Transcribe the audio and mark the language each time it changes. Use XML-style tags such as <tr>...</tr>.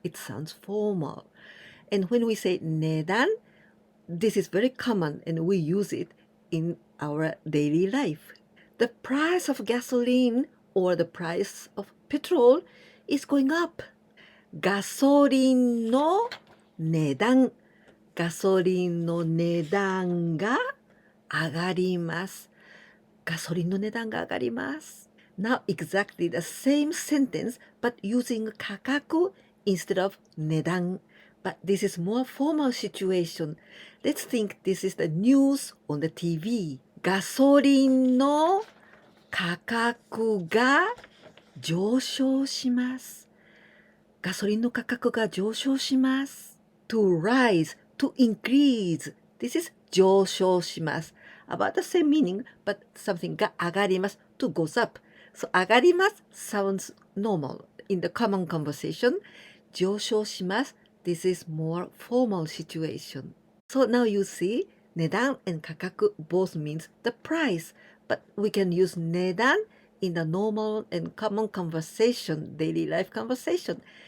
<en>It sounds formal. And when we say 値段, this is very common and we use it in our daily life. The price of gasoline or the price of petrol is going up.</en> <ja>ガソリンの値段。ガソリンの値段が上がります。ガソリンの値段が上がります。</ja> <en>Now exactly the same sentence but using 価格 instead of 値段. But this is more formal situation. Let's think this is the news on the TV.</en> <ja>ガソリンの価格が上昇します。ガソリンの価格が上昇します。</ja> <en>To rise, to increase. This is 上昇します。 About the same meaning, but something が上がります。 To goes up. So 上がります sounds normal in the common conversation.</en> <ja>上昇します。</ja> <en>This is more formal situation. So now you see, 値段 and 価格 both means the price, but we can use 値段 in the normal and common conversation, daily life conversation.</en>